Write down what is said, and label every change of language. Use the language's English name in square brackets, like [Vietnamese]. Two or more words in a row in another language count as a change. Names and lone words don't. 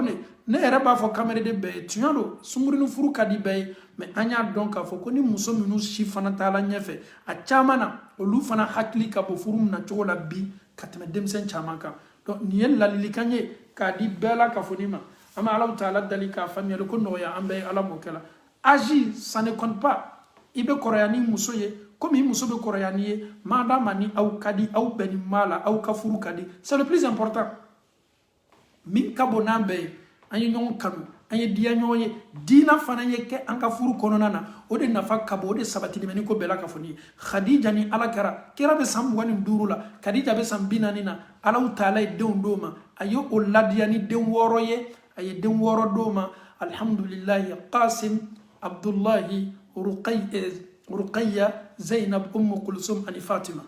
[Bambara] de ne yɛrɛ b'a fɔ kamere de bɛɛ ye tiɲɛ don sunkurunin furu ka di bɛɛ ye mɛ an y'a dɔn k'a fɔ ko ni muso minnu si fana taala ɲɛfɛ a caman na olu fana hakili ka bɔ furu min na cogo la bi ka tɛmɛ denmisɛn caman kan donc nin ye ladilikan ye k'a di bɛɛ la kunnafoni ma an bɛ [Arabic] Allahu Taala [Bambara] dali k'a faamuyali ko nɔgɔya an bɛɛ ye ala m'o kɛ la [French] âge ça ne compte pas [Bambara] i bɛ kɔrɔya ni muso ye komi muso bɛ kɔrɔya ni ye madama ni aw ka di aw bɛn ni maa la aw ka furu ka di [French] c'est le plus important [Bambara] min ka bon n'an bɛɛ ye an ye ɲɔgɔn kanu an ye diya ɲɔgɔn ye diina fana ye kɛ an ka furu kɔnɔna na o de nafa ka bon o de sabatili bɛ ni ko bɛɛ la kunnafoni ye Khadija ni ala kɛra kira bɛ san 25 la Khadija bɛ san 40 na [Arabic] Allahu Taala [Bambara] ye denw d'o ma a ye o ladiya ni den 6 ye a ye den 6 d'o ma alhamdulillahi Qasim Abdullahi Ruqayya Zainab Ummu Kulsum ani Fatima